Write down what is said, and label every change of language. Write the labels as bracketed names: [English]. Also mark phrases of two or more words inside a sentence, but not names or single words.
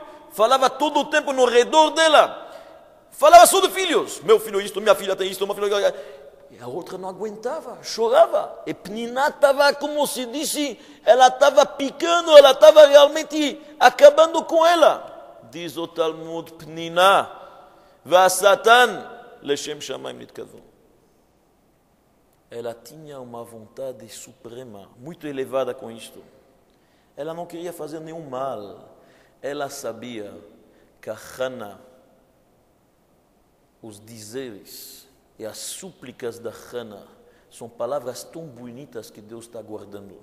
[Portuguese] Falava todo o tempo no redor dela. Falava só de filhos. Meu filho isto, minha filha tem isto, minha filha... E a outra não aguentava, chorava. E Pnina estava, como se disse, ela estava picando, ela estava realmente acabando com ela. Diz o Talmud, [Hebrew] Pnina, va Satan, leshem shamayim nitkavon. [Portuguese] Ela tinha uma vontade suprema, muito elevada com isto. Ela não queria fazer nenhum mal. Ela sabia que a Haná, os dizeres e as súplicas da Haná são palavras tão bonitas que Deus está guardando.